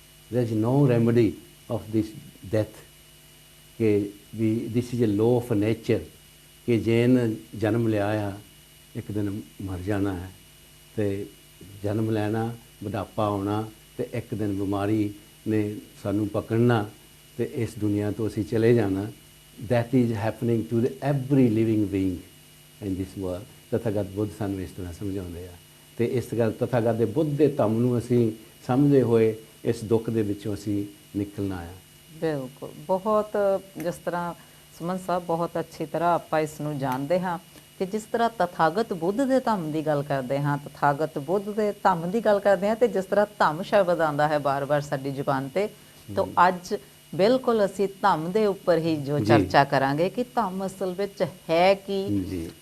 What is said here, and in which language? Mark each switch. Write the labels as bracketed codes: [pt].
[en] there is no remedy of this death, [pa] ਕਿ [en] ਵੀ this is a law of nature, [pa] ਕਿ ਜੇਨ ਜਨਮ ਲਿਆ ਆ ਇੱਕ ਦਿਨ ਮਰ ਜਾਣਾ ਹੈ, ਤੇ ਜਨਮ ਲੈਣਾ, ਬੁਢਾਪਾ ਆਉਣਾ, ਤੇ ਇੱਕ ਦਿਨ ਬਿਮਾਰੀ ਨੇ ਸਾਨੂੰ ਪਕੜਨਾ ਤੇ ਇਸ ਦੁਨੀਆ ਤੋਂ ਅਸੀਂ ਚਲੇ ਜਾਣਾ। [en] that is happening to every living being in this world। [pa] ਤਥਾਗਤ ਬੁੱਧ ਸਾਨੂੰ ਇਸ ਤਰ੍ਹਾਂ ਸਮਝਾਉਂਦੇ ਆ, ਤੇ ਇਸ ਗੱਲ ਤਥਾਗਤ ਦੇ ਬੁੱਧ ਦੇ ਧੰਮ ਨੂੰ ਅਸੀਂ ਸਮਝਦੇ ਹੋਏ ਇਸ ਦੁੱਖ ਦੇ ਵਿੱਚੋਂ ਅਸੀਂ ਨਿਕਲਣਾ ਆ। ਬਿਲਕੁਲ, ਬਹੁਤ ਜਿਸ ਤਰ੍ਹਾਂ ਸੁਮਨ ਸਾਹਿਬ ਬਹੁਤ ਅੱਛੀ ਤਰ੍ਹਾਂ ਆਪਾਂ ਇਸ ਨੂੰ ਜਾਣਦੇ ਹਾਂ ਕਿ ਜਿਸ ਤਰ੍ਹਾਂ ਤਥਾਗਤ ਬੁੱਧ ਦੇ ਧੰਮ ਦੀ ਗੱਲ ਕਰਦੇ ਹਾਂ, ਤਥਾਗਤ ਬੁੱਧ ਦੇ ਧੰਮ ਦੀ ਗੱਲ ਕਰਦੇ ਹਾਂ, ਤੇ ਜਿਸ ਤਰ੍ਹਾਂ ਧੰਮ ਸ਼ਬਦ ਆਉਂਦਾ ਹੈ ਬਾਰ-ਬਾਰ ਸਾਡੀ ਜ਼ੁਬਾਨ ਤੇ, ਤਾਂ ਅੱਜ ਬਿਲਕੁਲ ਅਸੀਂ ਧੰਮ ਦੇ ਉੱਪਰ ਹੀ ਜੋ ਚਰਚਾ ਕਰਾਂਗੇ ਕਿ ਧੰਮ ਅਸਲ ਵਿੱਚ ਹੈ ਕੀ।